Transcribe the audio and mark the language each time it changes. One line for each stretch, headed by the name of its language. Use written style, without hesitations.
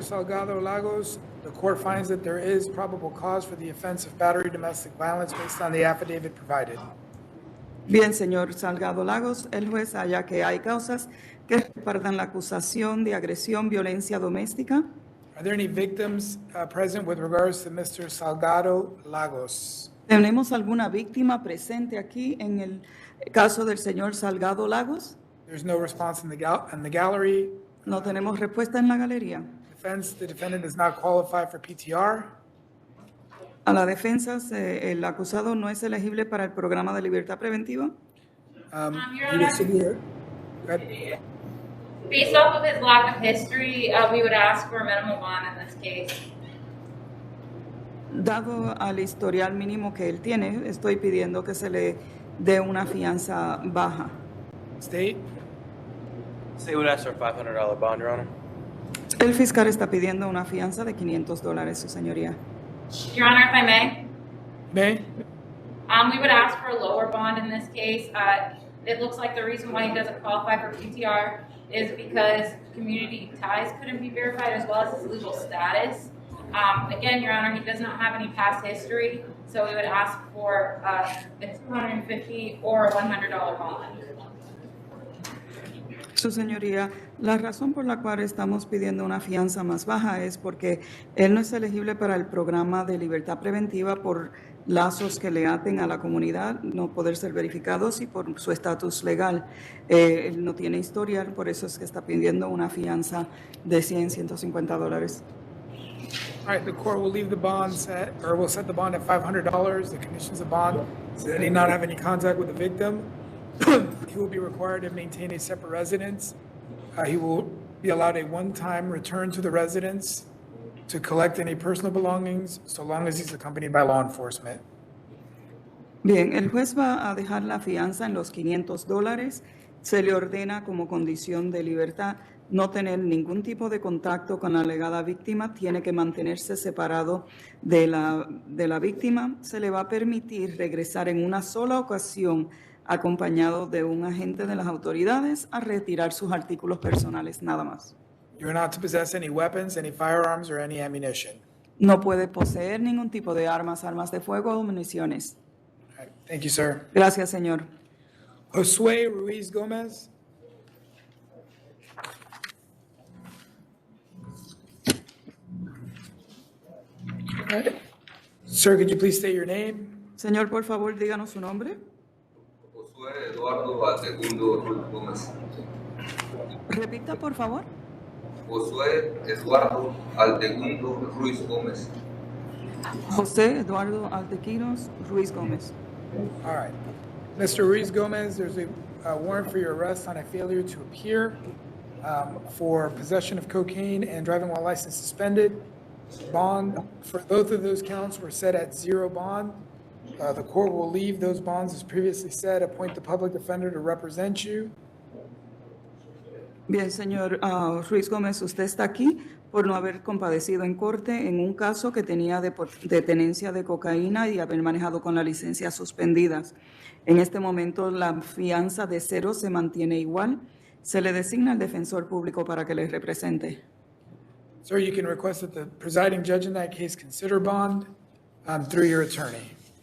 English: Salgado Lagos, the court finds that there is probable cause for the offense of battery domestic violence based on the affidavit provided.
Spanish: Bien, señor Salgado Lagos, el juez halla que hay causas que respaldan la acusación de agresión, violencia doméstica.
English: All Are there any victims present with regards to Mr. Salgado Lagos?
Spanish: ¿Tenemos alguna víctima presente aquí en el caso del señor Salgado Lagos?
English: There's no response in the gallery.
Spanish: No tenemos respuesta en la galería.
English: Defense, the defendant does not qualify for PTR.
Spanish: A la defensa, el acusado no es elegible para el programa de libertad preventiva.
English: He was severe. Go ahead. Based off of his lack of history, we would ask for a minimal bond in this case.
Spanish: Dado al historial mínimo que él tiene, estoy pidiendo que se le dé una fianza baja.
English: State. State would ask for a $500 bond, Your Honor.
Spanish: El fiscal está pidiendo una fianza de $500, su señoría.
English: Your Honor, if I may, May. we would ask for a lower bond in this case. It looks like the reason why he doesn't qualify for PTR is because community ties couldn't be verified as well as his legal status. Again, Your Honor, he does not have any past history, so we would ask for a $250 or a $100 bond.
Spanish: Su señoría, la razón por la cual estamos pidiendo una fianza más baja es porque él no es elegible para el programa de libertad preventiva por lazos que le aten a la comunidad, no poder ser verificados y por su estatus legal. Él no tiene historial, por eso es que está pidiendo una fianza de $150.
English: All right, the court will leave the bond set, or will set the bond at $500. The conditions of bond is that he not have any contact with the victim. He will be required to maintain a separate residence. He will be allowed a one-time return to the residence to collect any personal belongings, so long as he's accompanied by law enforcement.
Spanish: Bien, el juez va a dejar la fianza en los $500. Se le ordena como condición de libertad no tener ningún tipo de contacto con la alegada víctima, tiene que mantenerse separado de la víctima. Se le va a permitir regresar en una sola ocasión acompañado de un agente de las autoridades a retirar sus artículos personales, nada más.
English: You're not to possess any weapons, any firearms, or any ammunition.
Spanish: No puede poseer ningún tipo de armas, armas de fuego o municiones.
English: All right, thank you, sir.
Spanish: Gracias, señor. Josué Ruiz Gomez.
English: All right. Sir, could you please state your name?
Spanish: Señor, por favor, díganos su nombre. Josué Eduardo Altegundo Ruiz Gómez. Repita, por favor. Josué Eduardo Altegundo Ruiz Gómez. José Eduardo Altequiros Ruiz Gómez.
English: All right. Mr. Ruiz Gomez, there's a warrant for your arrest on a failure to appear for possession of cocaine and driving while license suspended. Bond for both of those counts were set at zero bond. The court will leave those bonds as previously said, appoint the public defender to represent you.
Spanish: Bien, señor Ruiz Gómez, usted está aquí por no haber compadecido en corte en un caso que tenía de tenencia de cocaína y haber manejado con la licencia suspendidas. En este momento la fianza de cero se mantiene igual. Se le designa al defensor público para que le represente.
English: Sir, you can request that the presiding judge in that case consider bond through your attorney.